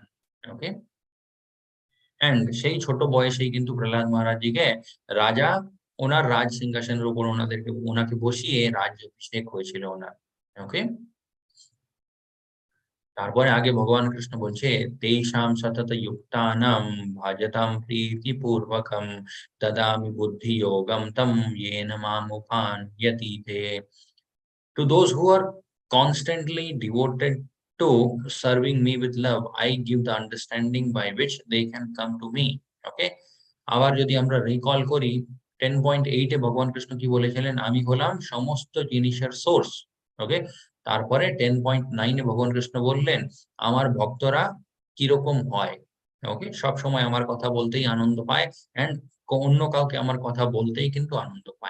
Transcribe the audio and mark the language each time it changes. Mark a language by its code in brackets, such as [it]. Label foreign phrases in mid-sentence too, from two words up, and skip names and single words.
[bn] ওকে, এন্ড সেই ছোট বয়সেই কিন্তু প্রহ্লাদ মহারাজজিকে রাজা ওনার রাজ সিংহাসনের উপর ওনাকে বসিয়ে রাজ্যাভিষেক হয়েছিল ওনার। ওকে, তারপরে আগে ভগবান কৃষ্ণ বলছে [sa] তেষাং সতত যুক্তানাং ভজতাম প্রীতি পূর্বকম দদামি বুদ্ধি যোগম তম येन मामुपान्यति ते। [en] To those who are constantly devoted to serving me with love, I give the understanding by which they can come to me. [bn] Okay, আবার যদি আমরা রিকল করি 10.8 এ ভগবান কৃষ্ণ কি বলেছিলেন, আমি হলাম সমস্ত জিনিসের সোর্স। ওকে, তারপরে 10.9 এ ভগবান কৃষ্ণ বললেন আমার ভক্তরা কিরকম হয়। ওকে, সব সময় আমার কথা বলতেই আনন্দ পায়, এন্ড অন্য কাউকে আমার কথা বলতেই কিন্তু আনন্দ পায়।